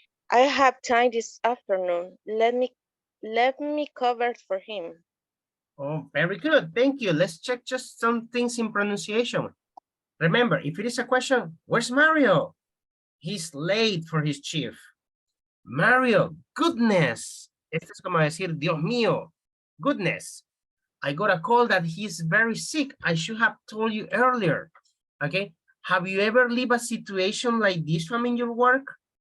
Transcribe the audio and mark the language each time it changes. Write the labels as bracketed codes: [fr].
[en] I have time this afternoon. Let me cover for him. Oh, very good. Thank you. Let's check just some things in pronunciation. Remember, if it is a question, where's Mario? He's late for his shift. Mario, goodness. [es] Esto es como decir, Dios mío, goodness. [en] I got a call that he's very sick. I should have told you earlier. Okay. Have you ever lived a situation like this one in your work?